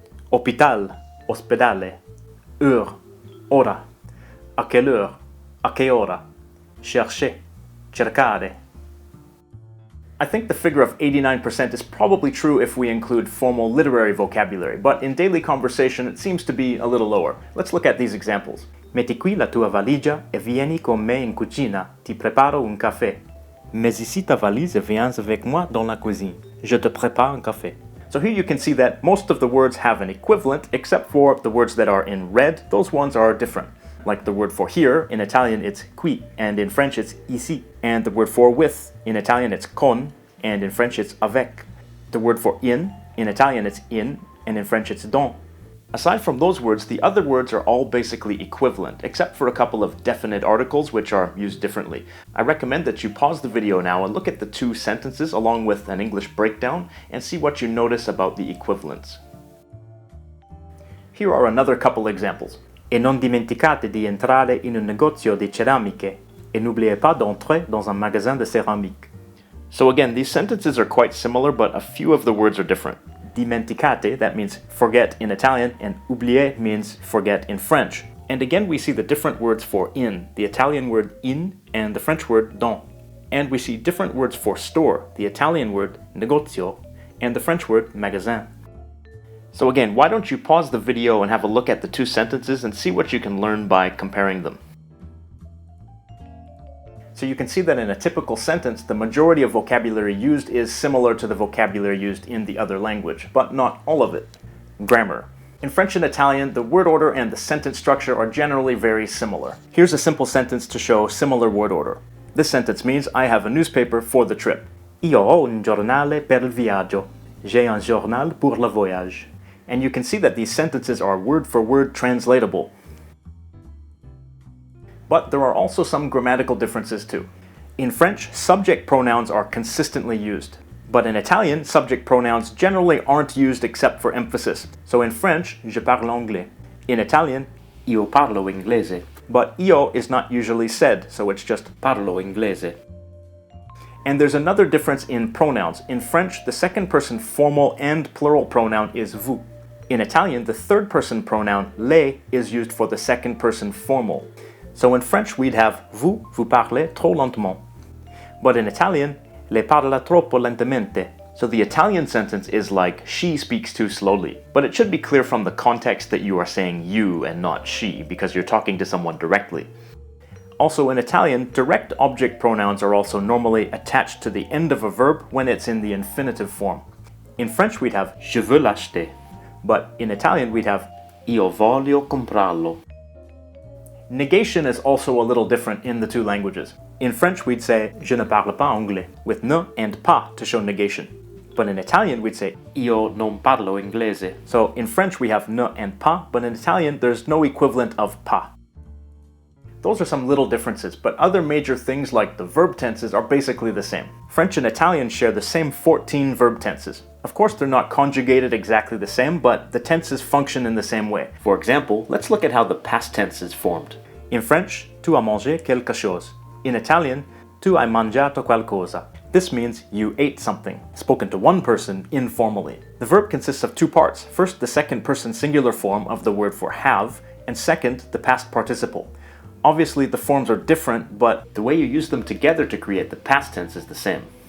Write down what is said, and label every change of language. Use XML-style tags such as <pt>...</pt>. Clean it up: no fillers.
<fr>Hôpital, ospedale, heure, ora. A quelle heure?</fr> <it>A che ora?</it> <fr>Chercher, cercare.</fr> <en>I think the figure of 89% is probably true if we include formal literary vocabulary, but in daily conversation it seems to be a little lower. Let's look at these examples.</en> <it>Metti qui la tua valigia e vieni con me in cucina. Ti preparo un café.</it> <fr>Mets ici ta valise et viens avec moi dans la cuisine. Je te prépare un café.</fr> <en>So here you can see that most of the words have an equivalent, except for the words that are in red. Those ones are different. Like the word for here, in Italian it's qui, and in French it's ici. And the word for with, in Italian it's con, and in French it's avec. The word for in Italian it's in, and in French it's dans. Aside from those words, the other words are all basically equivalent, except for a couple of definite articles which are used differently. I recommend that you pause the video now and look at the two sentences along with an English breakdown and see what you notice about the equivalents. Here are another couple examples.</en> <it>Et non dimenticate di entrare in un negozio di ceramiche,</it> <fr>et n'oubliez pas d'entrer dans un magasin de céramique.</fr> <en>So again, these sentences are quite similar, but a few of the words are different. Dimenticate, that means forget in Italian, and oublier means forget in French. And again, we see the different words for in, the Italian word in and the French word dans. And we see different words for store, the Italian word negozio and the French word magasin. So again, why don't you pause the video and have a look at the two sentences and see what you can learn by comparing them. So you can see that in a typical sentence, the majority of vocabulary used is similar to the vocabulary used in the other language, but not all of it. Grammar. In French and Italian, the word order and the sentence structure are generally very similar. Here's a simple sentence to show similar word order. This sentence means I have a newspaper for the trip.</en> <it>Io ho un giornale per il viaggio.</it> <fr>J'ai un journal pour le voyage.</fr> <en>And you can see that these sentences are word for word translatable. But there are also some grammatical differences too. In French, subject pronouns are consistently used. But in Italian, subject pronouns generally aren't used except for emphasis. So in French,</en> <fr>je parle anglais.</fr> <en>In Italian,</en> <it>io parlo inglese.</it> <en>But io is not usually said, so it's just</en> <it>parlo inglese.</it> <en>And there's another difference in pronouns. In French, the second person formal and plural pronoun is vous. In Italian, the third person pronoun lei is used for the second person formal. So in French, we'd have</en> <fr>vous parlez trop lentement.</fr> <en>But in Italian,</en> <it>lei parla troppo lentamente.</it> <en>So the Italian sentence is like, she speaks too slowly. But it should be clear from the context that you are saying you and not she, because you're talking to someone directly. Also in Italian, direct object pronouns are also normally attached to the end of a verb when it's in the infinitive form. In French, we'd have</en> <fr>je veux l'acheter.</fr> <en>But in Italian, we'd have</en> <it>io voglio comprarlo.</it> <en>Negation is also a little different in the two languages. In French, we'd say</en> <fr>je ne parle pas anglais,</fr> <en>with ne and pas to show negation. But in Italian, we'd say</en> <it>io non parlo inglese.</it> <en>So in French, we have ne and pas, but in Italian, there's no equivalent of pas. Those are some little differences, but other major things like the verb tenses are basically the same. French and Italian share the same 14 verb tenses. Of course, they're not conjugated exactly the same, but the tenses function in the same way. For example, let's look at how the past tense is formed. In French,</en> <fr>tu as mangé quelque chose.</fr> <en>In Italian,</en> <it>tu hai mangiato qualcosa.</it> <en>This means you ate something, spoken to one person informally. The verb consists of two parts. First, the second person singular form of the word for have, and second, the past participle. Obviously, the forms are different, but the way you use them together to create the past tense is the same.</en>